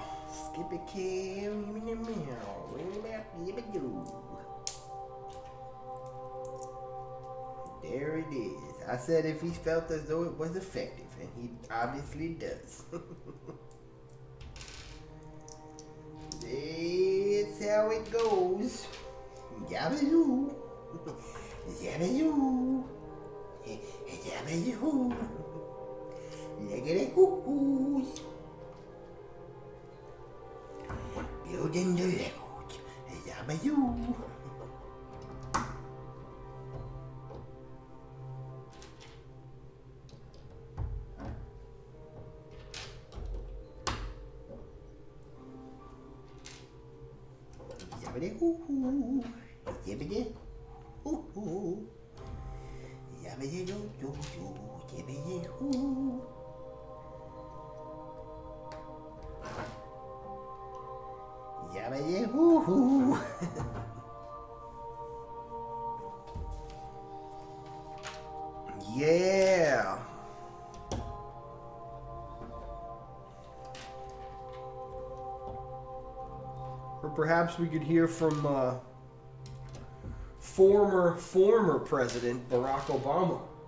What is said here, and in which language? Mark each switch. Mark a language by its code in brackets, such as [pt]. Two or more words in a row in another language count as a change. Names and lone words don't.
[en] Skip a kill, there it is. I said if he felt as though it was effective, and he obviously does. That's how it goes. Yabba-doo. Yabba-doo. Yabba-doo. Lickety-hoo-hoos. Building the Legos. Yabba-doo. Yabbity-hoo-hoo. Yabbity-hoo-hoo. Yabbity-doo-doo-doo. Yabbity-hoo. Yabbity-hoo-hoo. Yeah. Or perhaps we could hear from former President Barack Obama.